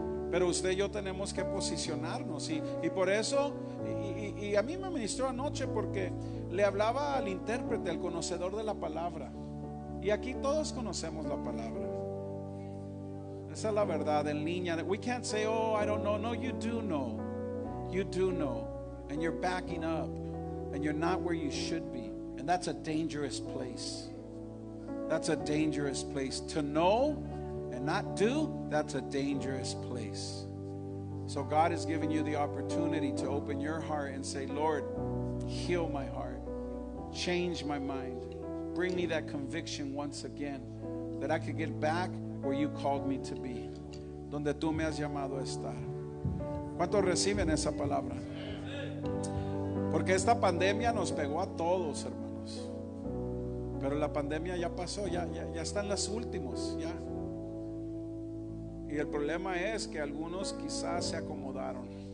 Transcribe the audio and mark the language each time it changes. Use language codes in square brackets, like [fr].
[es] Pero usted y yo tenemos que posicionarnos. Y por eso, y a mí me ministró anoche porque le hablaba al intérprete, al conocedor de la palabra. Y aquí todos conocemos la palabra. Esa es la verdad en línea. [en] We can't say, oh, I don't know. No, you do know. You do know. And you're backing up. And you're not where you should be. And that's a dangerous place. That's a dangerous place. To know and not do, that's a dangerous place. So God has given you the opportunity to open your heart and say, Lord, heal my heart. Change my mind. Bring me that conviction once again, that I could get back where you called me to be, [es] donde tú me has llamado a estar. ¿Cuántos reciben esa palabra? Porque esta pandemia nos pegó a todos, hermanos. Pero la pandemia ya pasó, ya están las últimos, ya. Y el problema es que algunos quizás se acomodaron.